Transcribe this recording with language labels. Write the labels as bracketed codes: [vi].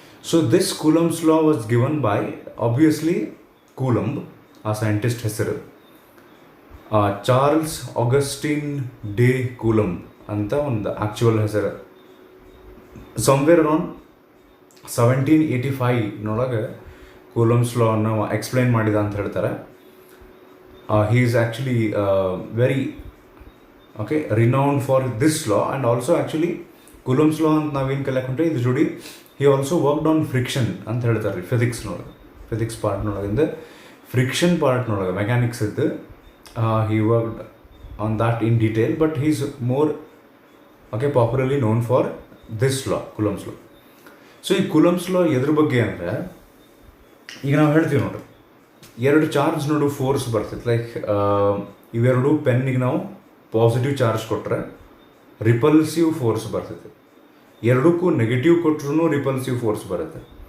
[en] so this Coulomb's law was given by obviously Coulomb, [kn] ಆ scientist ಹೆಸರು Charles Augustine ಡೆ coulomb ಅಂತ ಒಂದು actual ಹೆಸರು. [en] somewhere around [kn] 1785 ಕೂಲಂಬ್ಸ್ ಲಾನ ಎಕ್ಸ್ಪ್ಲೈನ್ ಮಾಡಿದ ಅಂತ ಹೇಳ್ತಾರೆ. [en] he is actually very renowned for this law, and also actually Coulomb's law [kn] ಅಂತ ನಾವೇನು ಕಲಿಯಾಕೊಂಡ್ರೆ ಇದ್ರ ಜೋಡಿ [en] he also worked on friction [kn] ಅಂತ ಹೇಳ್ತಾರೆ ರೀ. ಫಿಸಿಕ್ಸ್ ಪಾರ್ಟ್ನೊಳಗಿಂದ ಫ್ರಿಕ್ಷನ್ ಪಾರ್ಟ್ನೊಳಗೆ ಮೆಕ್ಯಾನಿಕ್ಸ್ ಇದ್ದು [en] he worked on that in detail, but he is more popularly known for this law, Coulomb's law. [kn] So ಈ Coulomb's law ಎದ್ರ ಬಗ್ಗೆ ಅಂದರೆ, ಈಗ ನಾವು ಹೇಳ್ತೀವಿ ನೋಡ್ರಿ, 2 ಚಾರ್ಜ್ ನೋಡು ಫೋರ್ಸ್ ಬರ್ತೈತೆ. ಲೈಕ್ ಇವೆರಡು ಪೆನ್ನಿಗೆ ನಾವು ಪಾಸಿಟಿವ್ ಚಾರ್ಜ್ ಕೊಟ್ಟರೆ ರಿಪಲ್ಸಿವ್ ಫೋರ್ಸ್ ಬರ್ತೈತೆ, ಎರಡಕ್ಕೂ ನೆಗೆಟಿವ್ ಕೊಟ್ಟರು ರಿಪಲ್ಸಿವ್ ಫೋರ್ಸ್ ಬರುತ್ತೆ.